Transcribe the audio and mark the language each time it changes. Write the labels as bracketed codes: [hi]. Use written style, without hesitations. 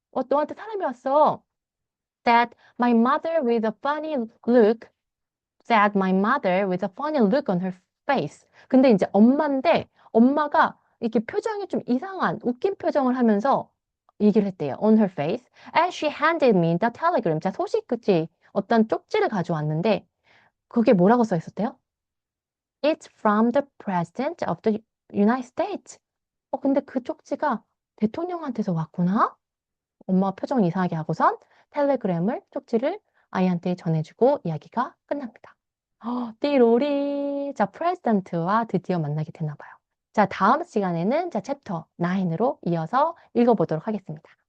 [ko] 너한테 사람이 왔어. [en] Said my mother with a funny look. Said my mother with a funny look on her face. [ko] 근데 이제 엄마인데 엄마가 이렇게 표정이 좀 이상한 웃긴 표정을 하면서 얘기를 했대요. [en] On her face. And she handed me the telegram. [ko] 자, 소식 그치? 어떤 쪽지를 가져왔는데 그게 뭐라고 써 있었대요? [en] It's from the President of the United States. [ko] 근데 그 쪽지가 대통령한테서 왔구나? 엄마 표정 이상하게 하고선 텔레그램을, 쪽지를 아이한테 전해주고 이야기가 끝납니다. 띠로리. 자, 프레지던트와 드디어 만나게 됐나 봐요. 자, 다음 시간에는 자, 챕터 9으로 이어서 읽어보도록 하겠습니다.